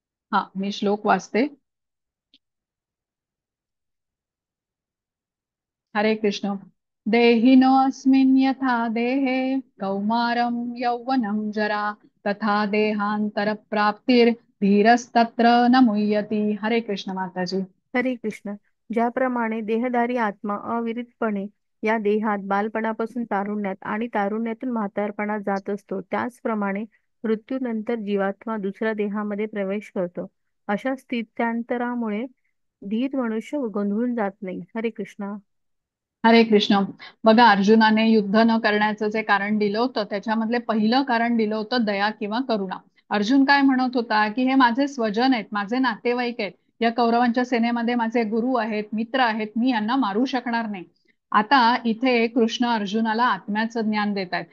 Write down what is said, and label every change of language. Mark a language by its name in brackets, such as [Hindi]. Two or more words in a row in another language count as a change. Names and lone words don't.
[Marathi] हा, मी श्लोक वाचते. हरे कृष्ण. [Sanskrit] देहिनोऽस्मिन् यथा देहे कौमारं यौवनं जरा तथा देहान्तरप्राप्तिर्धीरस्तत्र न मुह्यति. [Marathi] हरे कृष्ण माताजी. हरे कृष्ण. ज्याप्रमाणे देहधारी आत्मा अविरतपणे या देहात बालपणापासून तारुण्यात आणि तारुण्यातून म्हातारपणात जात असतो, त्याचप्रमाणे मृत्यूनंतर जीवात्मा दुसऱ्या देहामध्ये प्रवेश करतो. अशा स्थित्यांतरामुळे धीर मनुष्य गोंधळून जात नाही. हरे कृष्ण. हरे कृष्ण. बघा, अर्जुनाने युद्ध न करण्याचं जे कारण दिलं होतं त्याच्यामधले पहिलं कारण दिलं होतं दया किंवा करुणा. अर्जुन काय म्हणत होता की हे माझे स्वजन आहेत, माझे नातेवाईक आहेत, या कौरवांच्या सेनेमध्ये माझे गुरु आहेत, मित्र आहेत, मी यांना मारू शकणार नाही. आता इथे कृष्ण अर्जुनाला आत्म्याचं ज्ञान देत आहेत.